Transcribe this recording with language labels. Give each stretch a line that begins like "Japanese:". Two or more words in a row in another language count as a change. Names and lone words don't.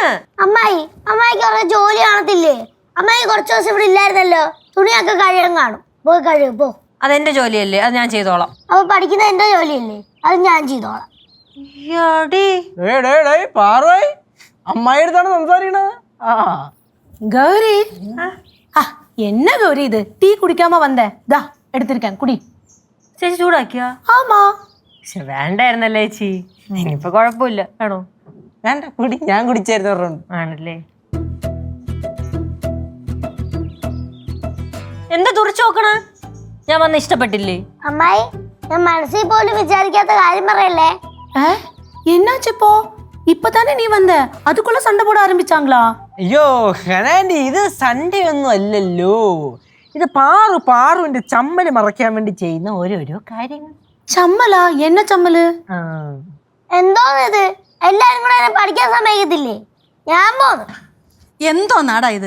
Malayalam: അമ്മായിക്ക് കുറച്ച് ജോലി കാണത്തില്ലേ? അമ്മായി കുറച്ച് ദിവസം ഇവിടെ ഇല്ലായിരുന്നല്ലോ, തുണിയൊക്കെ കഴിയാൻ കാണും. പോയി കഴിയും പോ. അതെന്റെ ജോലിയല്ലേ, അത് ഞാൻ ചെയ്തോളാം. അപ്പൊ പഠിക്കുന്ന എന്റെ ജോലിയല്ലേ, അത് ഞാൻ ചെയ്തോളാം. അമ്മായി അടുത്താണ് സംസാരിക്കണത്.
Tamil: கௌரி என்ன கௌரி இது? டீ குடிக்காம வந்த? தா எடுத்திருக்கேன், குடி.
Malayalam: ചേച്ചി ചൂടാക്കിയാ?
Tamil: ஆமா.
Malayalam: പക്ഷെ വേണ്ടായിരുന്നല്ലേ ചേച്ചി. ഇനിയിപ്പൊ കുഴപ്പമില്ല. വേണോ? വേണ്ട, കുടി. ഞാൻ കുടിച്ചായിരുന്നു. ആണല്ലേ? എന്താ തുറച്ചു നോക്കണ? ഞാൻ വന്ന് ഇഷ്ടപ്പെട്ടില്ലേ? അമ്മായി, ഞാൻ മനസ്സിൽ പോലും വിചാരിക്കാത്ത കാര്യം പറയല്ലേ.
Tamil: என்னாச்சு இப்போ? இப்பதானே நீ வந்த, அதுக்குள்ள சண்டை போட ஆரம்பிச்சாங்களா?
Malayalam: അയ്യോ ഹനാൻഡി, ഇത് സൺഡേ ഒന്നും അല്ലല്ലോ. ഇത് പാറുവിന്റെ ചമ്മല് മറയ്ക്കാൻ വേണ്ടി ചെയ്യുന്ന ഓരോരോ കാര്യങ്ങൾ. ചമ്മലാ? എന്ന ചമ്മല്? എന്തോന്നിത്? എല്ലാരും കൂടെ എന്നെ പഠിക്കാൻ സമ്മതിക്കത്തില്ലേ? ഞാൻ പോന്നു. എന്തോ നാടാ ഇത്?